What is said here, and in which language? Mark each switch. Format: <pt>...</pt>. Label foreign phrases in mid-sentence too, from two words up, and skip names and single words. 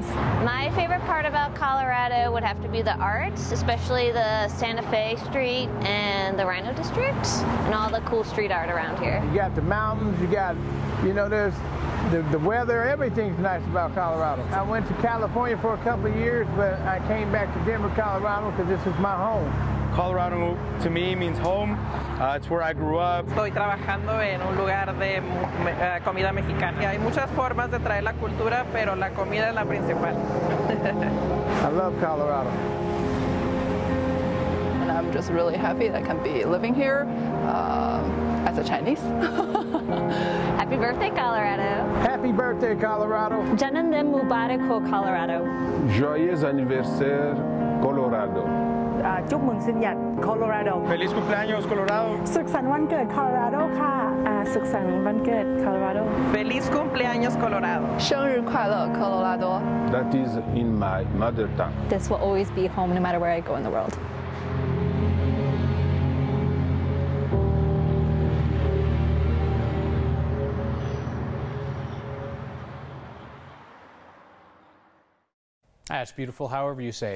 <en>My favorite part about Colorado would have to be the arts, especially the Santa Fe Street and the Rhino District, and all the cool street art around here. You got the mountains, you got, there's the weather, everything's nice about Colorado. I went to California for a couple of years, but I came back to Denver, Colorado, because this is my home. Colorado to me means home. It's where I grew up.</en> <es>Estoy trabajando en un lugar de comida mexicana. Hay muchas formas de traer la cultura, pero la comida es la principal.</es> <en>I love Colorado. And I'm just really happy that I can be living here as a Chinese. Happy birthday, Colorado. Happy birthday, Colorado.</en> <hi>Janandem Mubarak ho, Colorado.</hi> <fr>Joyeux anniversaire, Colorado.</fr> <vi>Chúc mừng sinh nhật Colorado.</vi> <es>Feliz cumpleaños, Colorado.</es> <th>สุขสันต์วันเกิด Colorado ค่ะ สุขสันต์วันเกิด Colorado.</th> <es>Feliz cumpleaños, Colorado.</es> <zh>生日快乐 Colorado.</zh> <en>That is in my mother tongue. This will always be home no matter where I go in the world. That's beautiful, however you say it.</en>